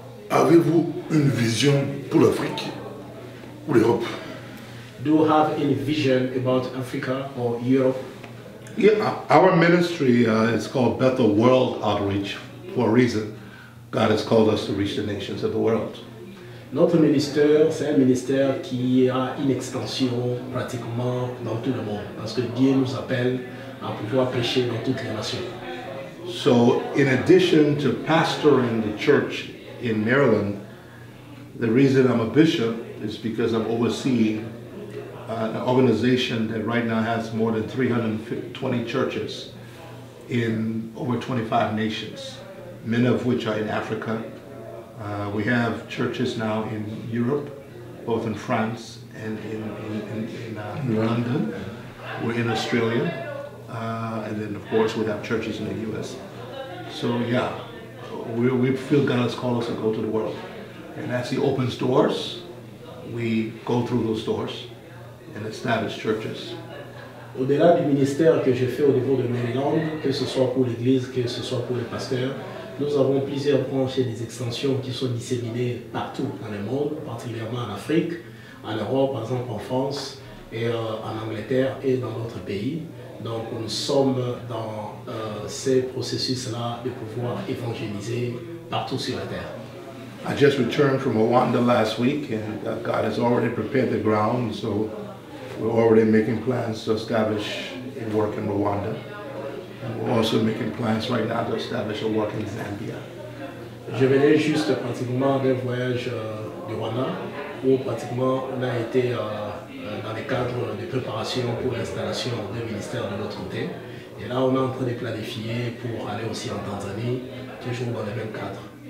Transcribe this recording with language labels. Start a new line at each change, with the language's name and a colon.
French: Avez-vous une vision pour l'Afrique ou l'Europe?
English: Do you have any vision about Africa or Europe? Yeah, our ministry is called Bethel World Outreach for a reason. God has called us to reach the nations of the world.
French: Notre ministère, c'est un ministère qui a une extension pratiquement dans tout le monde, parce que Dieu nous appelle à pouvoir prêcher dans toutes les nations.
English: So, in addition to pastoring the church in Maryland, the reason I'm a bishop is because I'm overseeing an organization that right now has more than 320 churches in over 25 nations, many of which are in Africa. We have churches now in Europe, both in France and in London. We're in Australia, and then of course we have churches in the US. So yeah, we feel God has called us to go to the world. And as He opens doors, we go through those doors and establish churches.
French: Au-delà du ministère que je fais au niveau de Maryland, que ce soit pour l'Église, que ce soit pour les pasteurs, nous avons plusieurs branches et des extensions qui sont disséminées partout dans le monde, particulièrement en Afrique, en Europe, par exemple en France, et en Angleterre et dans d'autres pays. Donc nous sommes dans ces processus-là de pouvoir évangéliser partout sur la terre.
English: I just returned from Rwanda last week, and God has already prepared the ground, so we're already making plans to establish a work in Rwanda. And we're also making plans right now to establish a work in Zambia.
French: Je venais juste pratiquement d'un voyage du Rwanda, où pratiquement on a été dans le cadre de préparation pour l'installation d'un ministère de l'autre côté. Et là, on est en train de planifier pour aller aussi en Tanzanie, toujours dans le même cadre.